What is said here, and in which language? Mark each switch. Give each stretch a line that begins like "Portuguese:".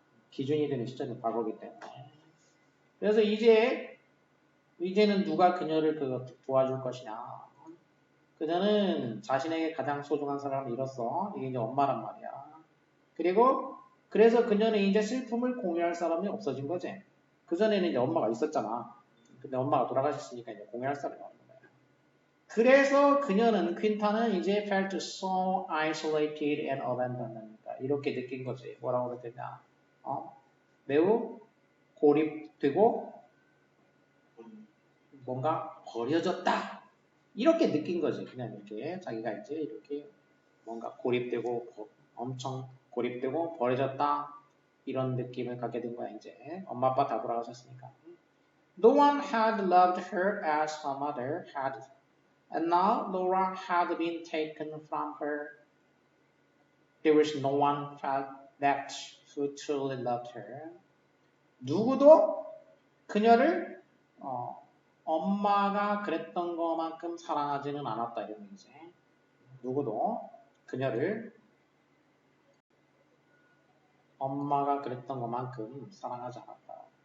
Korean: 기준이 되는 시점이 과거이기 때문에. 그래서 이제는 누가 그녀를 도와줄 것이냐. 그녀는 자신에게 가장 소중한 사람을 잃었어. 이게 이제 엄마란 말이야. 그래서 그녀는 이제 슬픔을 공유할 사람이 없어진 거지. 그전에는 이제 엄마가 있었잖아. 근데 엄마가 돌아가셨으니까 이제 공유할 사람이 없는 거야. 그래서 퀸타는 이제
English: felt so isolated and abandoned.
Korean: 이렇게 느낀 거지. 뭐라고 그랬냐. 매우 고립되고 뭔가 버려졌다. 이렇게 느낀 거지. 그냥 이렇게 자기가 이제 이렇게 뭔가 고립되고 엄청 고립되고 버려졌다 이런 느낌을 갖게 된 거야 이제 엄마 아빠 다 돌아가셨으니까.
English: No one had loved her as her mother had, and now Laura had been taken from her. There was no one left who truly loved her.
Korean: 누구도 그녀를 엄마가 그랬던 것만큼 사랑하지는 않았다 이런 얘기지. 누구도 그녀를 엄마가 그랬던 것만큼 사랑하지 않았다.